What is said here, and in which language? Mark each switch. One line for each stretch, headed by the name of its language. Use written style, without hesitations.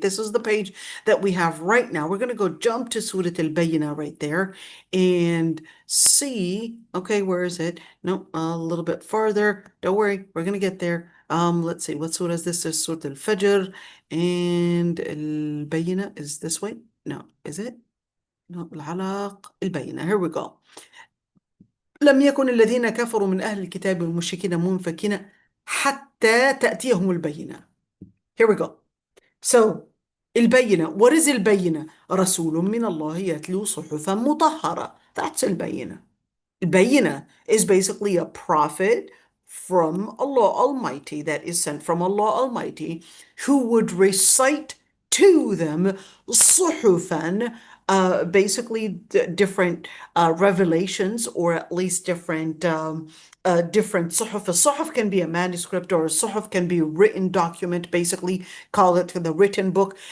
English: This is the page that we have right now. We're going to go jump to Surah al-Bayyinah right there and see. Okay, where is it? No, a little bit farther. Don't worry, we're going to get there. Let's see, what surah is this? This is Surah al-Fajr, and al-Bayyinah is this way. No, is it?
Arabic: No, العلق البينة.
English: Here we go.
Arabic: لم يكن الذين كفروا من أهل الكتاب والمشركين منفكين حتى تأتيهم البينة.
English: Here we go. So, البينة. What is البينة?
Arabic: رسول من الله يتلو صحفا مطهرة.
English: That's البينة. Bayina is basically a prophet from Allah Almighty, that is sent from Allah Almighty, who would recite to them suhufan, basically different revelations, or at least different suhuf. A suhuf can be a manuscript, or a suhuf can be a written document, basically call it the written book.